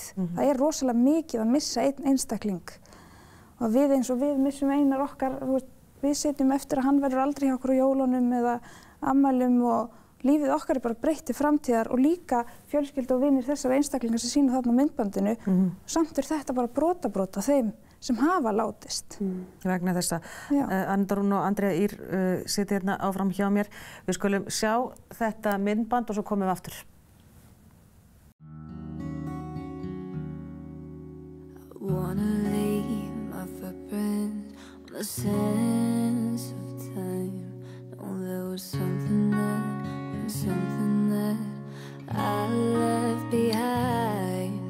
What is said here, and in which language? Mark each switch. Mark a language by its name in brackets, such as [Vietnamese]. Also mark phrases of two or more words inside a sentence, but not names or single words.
[Icelandic] Það er rosalega mikið að missa einn einstakling. Og við eins og við missum Einar okkar, við sitjum eftir að hann verður aldrei hjá okkur á jólunum eða afmælum og lífið okkar er bara breytt til framtíðar og líka fjölskyldu og vinir þessara einstaklingar sem sýna þarna á myndbandinu. Samt þetta bara brota þeim sem hafa látist. Vegna þessa. Anna-Rún og Andrea Ýr sitja hérna áfram hjá mér. Við skulum sjá þetta myndband og svo komum við aftur. [English] Wanna leave my footprint on the sands of time. Know there was something that I left behind.